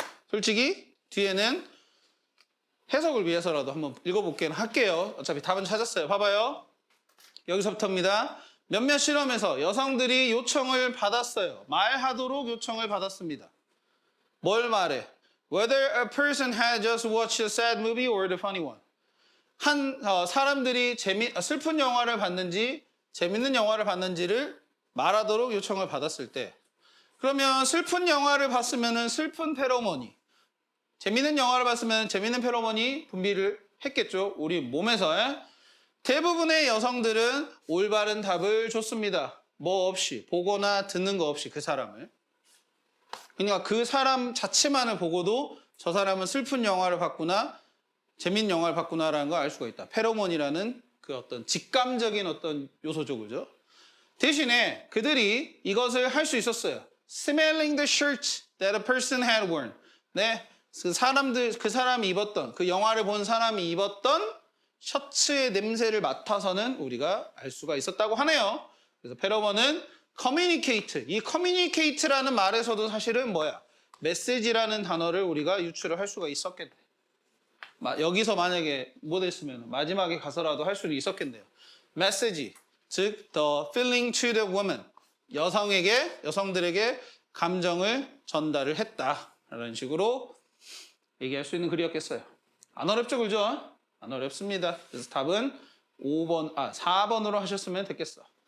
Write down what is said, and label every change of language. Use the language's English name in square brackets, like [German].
[Korean] 솔직히 뒤에는 해석을 위해서라도 한번 읽어볼게요. 할게요. 어차피 답은 찾았어요. 봐봐요. 여기서부터입니다. 몇몇 실험에서 여성들이 요청을 받았어요. 말하도록 요청을 받았습니다. 뭘 말해? [English] Whether a person had just watched a sad movie or the funny one. [Korean] 사람들이 슬픈 영화를 봤는지 재밌는 영화를 봤는지를 말하도록 요청을 받았을 때 그러면 슬픈 영화를 봤으면 슬픈 페로몬이 재밌는 영화를 봤으면 재밌는 페로몬이 분비를 했겠죠. 우리 몸에서. 대부분의 여성들은 올바른 답을 줬습니다. 뭐 없이, 보거나 듣는 거 없이 그 사람을. 그러니까 그 사람 자체만을 보고도 저 사람은 슬픈 영화를 봤구나, 재밌는 영화를 봤구나라는 걸 알 수가 있다. 페로몬이라는 그 어떤 직감적인 어떤 요소죠, 그죠? 대신에 그들이 이것을 할 수 있었어요. [English] Smelling the shirt that a person had worn. [Korean] 네, 그 사람이 입었던, 그 영화를 본 사람이 입었던 셔츠의 냄새를 맡아서는 우리가 알 수가 있었다고 하네요. 그래서 페로몬은 communicate. 이 communicate라는 말에서도 사실은 뭐야? 메시지라는 단어를 우리가 유출을 할 수가 있었겠네. 여기서 만약에 못했으면 마지막에 가서라도 할 수는 있었겠네요. 메시지, 즉 [English] the feeling to the woman. [Korean] 여성들에게 감정을 전달을 했다라는 식으로 얘기할 수 있는 글이었겠어요. 안 어렵죠, 그죠? 안 어렵습니다. 그래서 답은 4번으로 하셨으면 됐겠어.